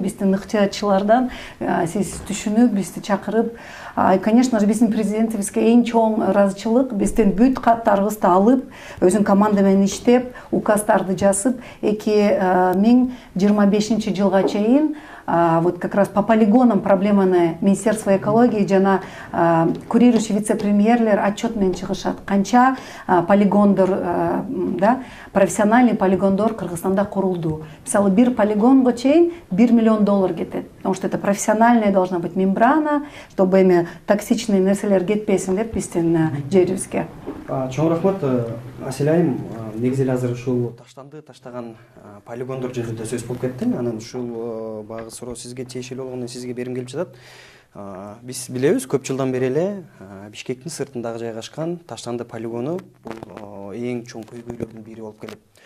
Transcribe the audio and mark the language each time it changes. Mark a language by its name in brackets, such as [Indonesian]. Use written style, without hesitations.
[Kyrgyz] Биздин ыктыярчылардан сиз түшүнүп, бизди чакырып, [Russian] конечно же, [Kyrgyz] биздин президентибизге эң чоң ыраазычылык, биздин бүт каттарыбызды алып, өзүнүн команда менен иштеп, указдарды жазып, 2025 жылга чейин [Russian] вот как раз по полигонам [Kyrgyz] проблеманы Министерство экологии жана [Russian] курирующий [Kyrgyz] вице-премьерлер отчет менен чыгышат. Канча полигондор, да, [Russian] профессиональный полигондор [Kyrgyz] Кыргызстанда курулду. Мисалы, бир полигонго чейин $1 миллион кетет. [Russian] Потому что это профессиональная должна быть мембрана, чтобы [Kyrgyz] эми токсичный нерселер кетпесин деп биздин жерибизге. Чоң рахмат. Асель айым, негизи эле азыр ушул таштаган полигондор жөнүндө сөз болуп кетти. Анан ушул багы суроо сизге тиешелүү болгондон сизге берим келип жатат. Биз билебиз, көп жылдан бери эле Бишкектин сыртындагы жайгашкан Таштанды полигону бул эң чоң көйгөйлөрдүн бири болуп келет.